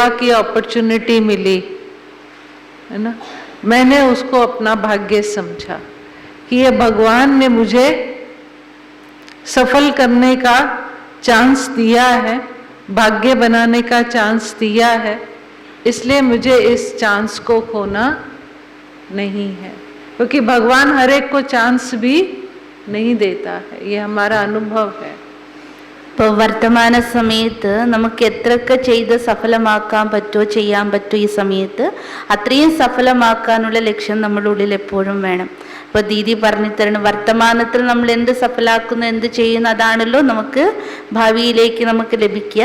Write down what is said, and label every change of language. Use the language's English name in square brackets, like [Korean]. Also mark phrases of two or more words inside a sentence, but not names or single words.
[Hindi] की अपॉर्चुनिटी मिली है ना, मैंने उसको अपना भाग्य समझा कि ये भगवान ने मुझे सफल करने का चांस दिया है, भाग्य बनाने का चांस दिया है, इसलिए मुझे इस चांस को खोना नहीं है, क्योंकि भगवान हर एक को चांस भी नहीं देता है, ये हमारा अनुभव है। [Malayalam] ഇപ്പോൾ വർത്തമാന സമയത്ത് നമുക്ക് എത്രയൊക്കെ ചെയ്ത് സഫലമാക്കാൻ പറ്റുമോ ചെയ്യാൻ പറ്റുമോ ഈ സമയത്ത് അത്രയും സഫലമാക്കാനുള്ള ലക്ഷ്യം നമ്മുടെ ഉള്ളിൽ എപ്പോഴും വേണം. ഇപ്പോൾ ദീദി പറഞ്ഞു തരണം, വർത്തമാനത്തിൽ നമ്മൾ എന്ത് സഫലാക്കുന്നു എന്ത് ചെയ്യുന്നു അതാണല്ലോ നമുക്ക് ഭാവിയിലേക്ക് നമുക്ക് ലഭിക്കുക.